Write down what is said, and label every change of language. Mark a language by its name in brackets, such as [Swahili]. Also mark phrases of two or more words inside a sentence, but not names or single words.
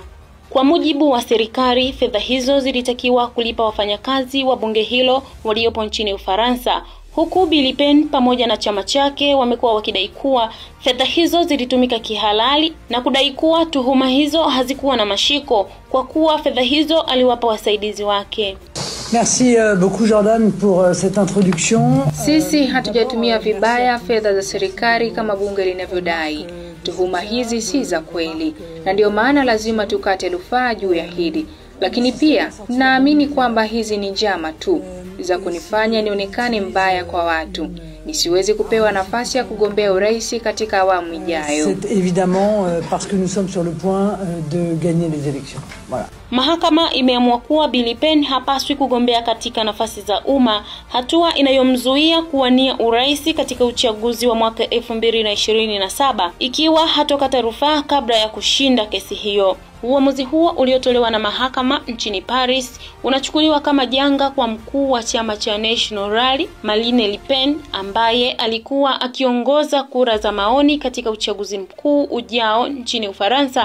[Swahili] Kwa mujibu wa serikali, fedha hizo zilitakiwa kulipa wafanyakazi wa bunge hilo waliopo nchini Ufaransa, huku Le Pen pamoja na chama chake wamekuwa wakidai kuwa fedha hizo zilitumika kihalali na kudai kuwa tuhuma hizo hazikuwa na mashiko kwa kuwa fedha hizo aliwapa wasaidizi wake. [French] Merci beaucoup Jordan pour cette introduction. [Swahili] Sisi hatujatumia vibaya fedha za serikali kama bunge linavyodai. Tuhuma hizi si za kweli na ndio maana lazima tukate rufaa juu ya hili. Lakini pia naamini kwamba hizi ni njama tu za kunifanya nionekane mbaya kwa watu, nisiwezi kupewa nafasi ya kugombea urais katika awamu ijayo. [French] C'est évidemment parce que nous sommes sur le point de gagner les élections. Voilà. [Swahili] Mahakama imeamua kuwa Le Pen hapaswi kugombea katika nafasi za umma, hatua inayomzuia kuwania urais katika uchaguzi wa mwaka 2027 ikiwa hatokata rufaa kabla ya kushinda kesi hiyo. Uamuzi huo uliotolewa na mahakama nchini Paris unachukuliwa kama janga kwa mkuu wa chama cha National Marine Le Pen, ambaye alikuwa akiongoza kura za maoni katika uchaguzi mkuu ujao nchini Ufaransa.